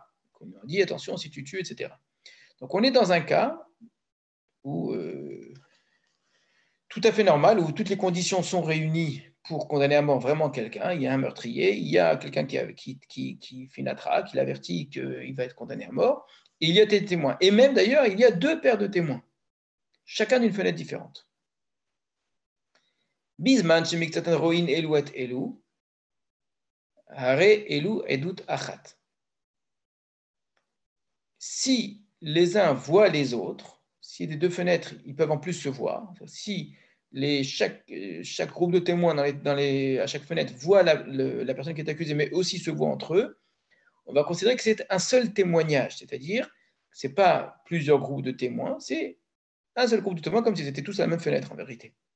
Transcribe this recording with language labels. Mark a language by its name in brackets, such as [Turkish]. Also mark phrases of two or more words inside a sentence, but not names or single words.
[French] Qu'on lui a dit attention si tu tues, etc. Donc on est dans un cas où tout à fait normal, où toutes les conditions sont réunies pour condamner à mort vraiment quelqu'un. Il y a un meurtrier, il y a quelqu'un qui fait une hatra, qui l'avertit qu'il va être condamné à mort, et il y a des témoins. Et même d'ailleurs, il y a 2 paires de témoins, chacun d'une fenêtre différente. [Hebrew] בזמן שמקצתן רואין אלו את אלו הרי אלו עדות אחת. [French] Si les uns voient les autres, si les 2 fenêtres, ils peuvent en plus se voir, si chaque groupe de témoins à chaque fenêtre voit la personne qui est accusée, mais aussi se voit entre eux, on va considérer que c'est un seul témoignage, c'est-à-dire que ce n'est pas plusieurs groupes de témoins, c'est un seul groupe de témoins, comme s'ils étaient tous à la même fenêtre, en vérité.